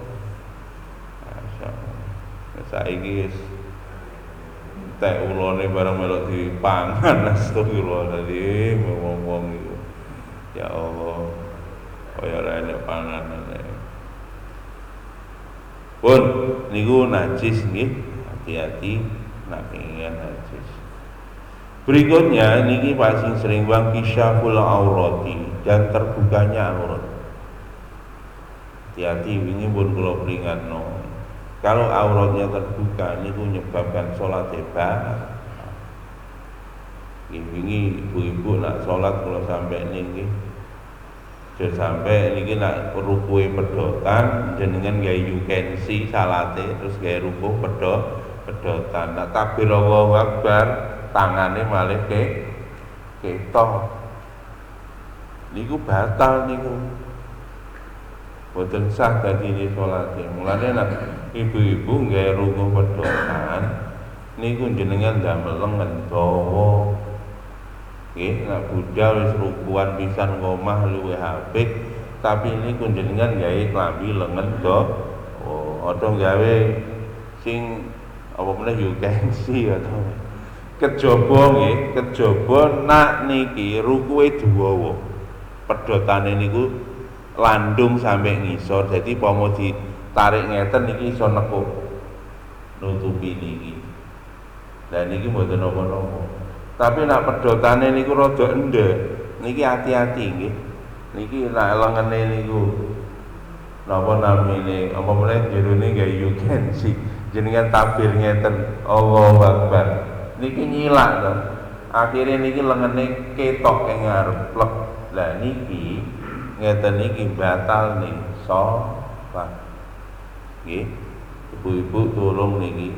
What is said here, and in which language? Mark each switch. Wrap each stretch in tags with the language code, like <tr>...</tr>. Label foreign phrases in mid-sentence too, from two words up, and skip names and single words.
<jv>Saiki wis tek ulone barang melok dipangan astagfirullah tadi ngomong iku.</jv> <ar>يا الله.</ar> <jv>Kaya ora enek panganane. Pun niku najis nggih, hati-hati nek pengen najis. Berikutnya niki Pak sing sering bang</jv> <ar>كشف العورة</ar> <id>dan terbukanya aurat.</id> <jv>Hati-hati wingi pun kula peringatno.</jv> <id>Kalau auratnya terbuka niku menyebabkan sholat batal.</id> <jv>Wingi ibu-ibu nak sholat kalau sampai niki, sudah sampai niki nak rukuhe pedotan, jenengan gawe yukensi salate terus gawe rukuh pedotan. Nak takbir</jv> <ar>الله أكبر,</ar> <jv>tangane malih ketok. Niku batal niku. boten sah dadine salate. Mulane nek ibu-ibu nggawe ruku pedotan niku jenengan damel lengen dawa. Nggih, nek budal wis rukuan pisan ngomah luwih apik, tapi niku jenengan gawe klambi lengen dawa. Aja gawe sing apa meneh</jv> <en>you can see</en> <jv>atau kejaba nggih, kejaba nak niki rukuwe dawa. Pedhotane niku landung sampai ngisor, jadi pomo ditarik ngeten niki iso nekuk nutupi niki. Lah niki mboten napa-napa. Tapi nak pedhotane niku rada endhek, niki hati-hati nggih. Niki nak lengene niku napa namine apa meneh jerone nggih</jv> <en>you can see.</en> <jv>Jenengan tabir ngeten</jv> <ar>الله أكبر.</ar> <jv>Niki nyilak to. Akhire niki lengene ketok ing ngarep plek. Lah niki ngeten niki batal nih salat. Nggih. Ibu-ibu tolong niki.</jv>